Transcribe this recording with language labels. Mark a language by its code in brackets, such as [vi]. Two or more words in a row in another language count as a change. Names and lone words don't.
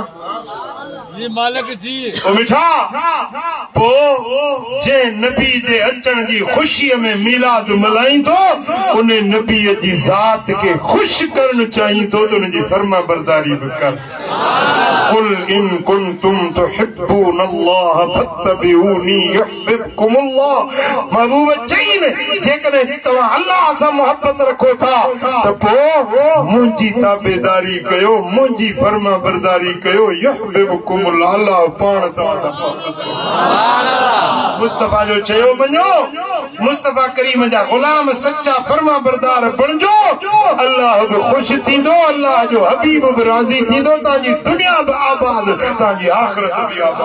[sd] जी मालिक जी ओ मिठा पो जे नबी जे अचण जी ख़ुशीअ में मीलाद मल्हाईंदो उन नबी जी ज़ात खे ख़ुशि करणु चाहींदो त उन जी फर्मा बरदारी बि कर [ar] قل إن كنتم تحبون الله فاتبعوني يحببكم الله [sd] महबूब चईन जेकॾहिं तव्हां अल्लाह सां मोहब्बत रखो था त पोइ मुंहिंजी ताबेदारी कयो मुंहिंजी फर्मा बरदारी कयो युहिब्बुकुमुल्लाह अल्लाह पाण तव्हां सां मोहब्बत मुस्तफा जो चयो वञो मुस्तफा करीम जा गुलाम सच्चा फर्मा बरदार बणिजो अल्लाह बि ख़ुशि थींदो अल्लाह जो हबीब बि राज़ी थींदो तव्हांजी दुनिया बि आबाद तव्हांजी आख़िरत बि